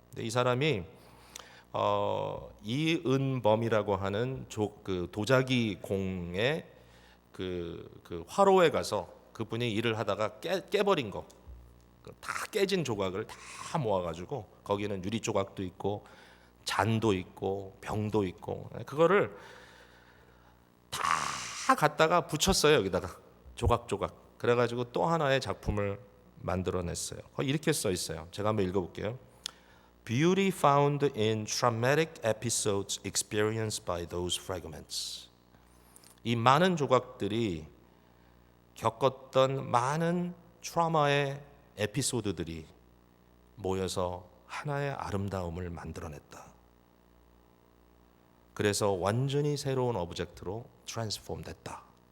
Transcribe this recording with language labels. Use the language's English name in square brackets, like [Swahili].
[Korean] 근데 이 사람이 이은범이라고 하는 그 도자기 공의 그 화로에 가서 그분이 일을 하다가 깨버린 거, 다 깨진 조각을 다 모아가지고 거기는 유리 조각도 있고 잔도 있고 병도 있고 그거를 다 갖다가 붙였어요. 여기다가 조각조각. 그래가지고 또 하나의 작품을 만들어냈어요. 이렇게 써 있어요. 제가 한번 읽어볼게요. [English] Beauty found in traumatic episodes experienced by those fragments. [Korean] 이 많은 조각들이 겪었던 많은 트라우마의 에피소드들이 모여서 하나의 아름다움을 만들어냈다. 그래서 완전히 새로운 오브젝트로 트랜스폼 됐다.